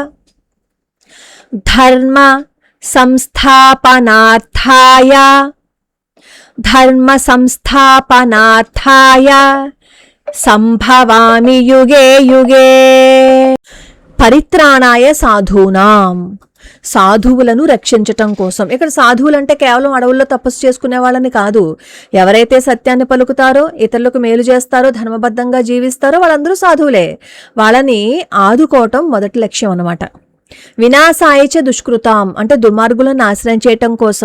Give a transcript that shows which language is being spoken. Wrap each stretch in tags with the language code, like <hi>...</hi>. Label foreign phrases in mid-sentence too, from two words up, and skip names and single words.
<sa>ధర్మ సంస్థాపనార్థాయ ధర్మ సంస్థాపనార్థాయ సంభవామి యుగే యుగే. పరిత్రాణాయ సాధూనాం</sa> <te>సాధువులను రక్షించటం కోసం. ఇక్కడ సాధువులు అంటే కేవలం అడవుల్లో తపస్సు చేసుకునే వాళ్ళని కాదు. ఎవరైతే సత్యాన్ని పలుకుతారో, ఇతరులకు మేలు చేస్తారో, ధర్మబద్ధంగా జీవిస్తారో వాళ్ళందరూ సాధువులే. వాళ్ళని ఆదుకోవటం మొదటి లక్ష్యం అన్నమాట.</te> <sa>వినాశాయచ దుష్కృతాం</sa> <te>అంటే దుర్మార్గులను నాశనం చేయటం కోసం.</te>